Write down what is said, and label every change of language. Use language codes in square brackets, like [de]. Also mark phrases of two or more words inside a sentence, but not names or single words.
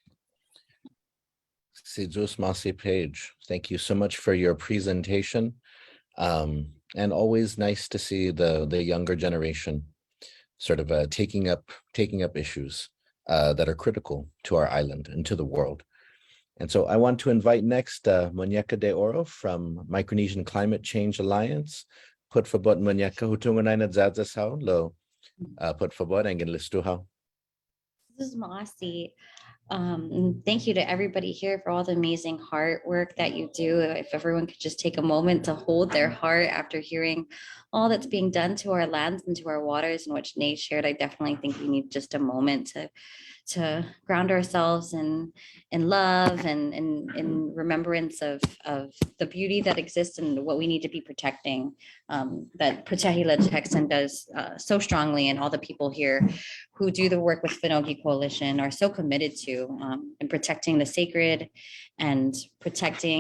[en] Sizos Maasi Page, thank you so much for your presentation. And always nice to see the younger generation sort of taking up issues that are critical to our island and to the world. And so I want to invite next Muñeca de Oro from Micronesian Climate Change Alliance. [ch] Put fabot Muñeca hutungan na dzadzasao lo put fabot ang listuhaw. [en] This is Mossy. Thank you to everybody here for all the amazing heart work that you do. If everyone could just take a moment to hold their heart after hearing all that's being done to our lands and to our waters, and which Nate shared, I definitely think we need just a moment to ground ourselves in love and in remembrance of the beauty that exists and what we need to be protecting, that Prutehi Litekyan does so strongly, and all the people here who do the work with Fanohge Coalition are so committed to in protecting the sacred and protecting.